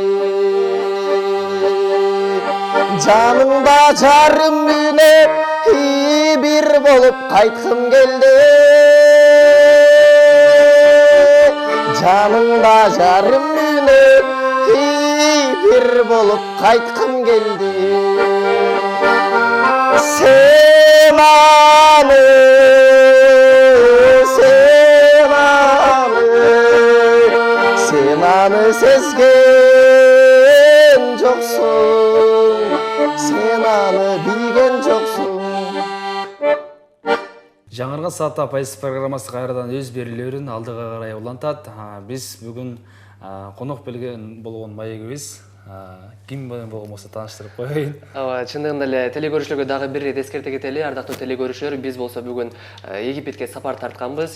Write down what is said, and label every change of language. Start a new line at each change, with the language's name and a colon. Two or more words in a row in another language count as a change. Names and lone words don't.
Kazakh: Жаныңда жарым үнеп, бір болып қайтқым келді. Жаныңда жарым үнеп, бір болып қайтқым келді.
Kyrgyz: Сен аны сезген жоксуң, сен аны билген жоксуң. Жаңырған саатта пайыз программасы кайрадан өз берүүлөрүн алдыга карай улантат. Биз бүгүн конок белген болгон маегибиз ким болмосо тааныштырып коеюн. Ооба, чындыгында эле телекөрүүчүлөргө дагы бир ирет эскерте кетели. Ардактуу телекөрүүчүлөр, биз болсо бүгүн Египетке сапар тартканбыз.